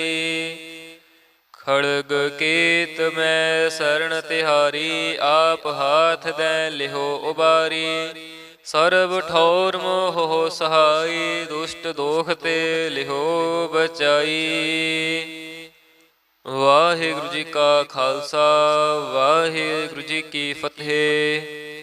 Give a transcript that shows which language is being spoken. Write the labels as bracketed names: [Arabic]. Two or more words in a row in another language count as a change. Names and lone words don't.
[Braj] खड़ग केत मैं शरण तिहारी, आप हाथ दे लिहो उबारी। सर्ब ठौर मोह सहाय, दुष्ट दोख ते लिहो बचाई। [Punjabi] ਵਾਹਿਗੁਰੂ ਜੀ ਕਾ ਖ਼ਾਲਸਾ, ਵਾਹਿਗੁਰੂ ਜੀ ਕੀ ਫ਼ਤਿਹ।